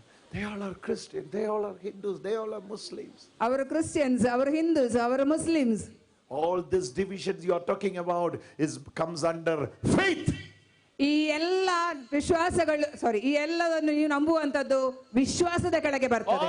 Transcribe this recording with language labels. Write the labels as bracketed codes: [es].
[en] They all are Christian, they all are Hindus, they all are Muslims. [kn] ಅವರು Christians, ಅವರು ಹಿಂದೂಸ್, ಅವರು Muslims. [en] All these divisions you are talking about comes under faith. [kn] ಈ ಎಲ್ಲ ವಿಶ್ವಾಸಗಳು ಈ ಎಲ್ಲದನ್ನು ನೀವು ನಂಬುವಂತದ್ದು ವಿಶ್ವಾಸದ ಕೆಳಗೆ ಬರ್ತದೆ.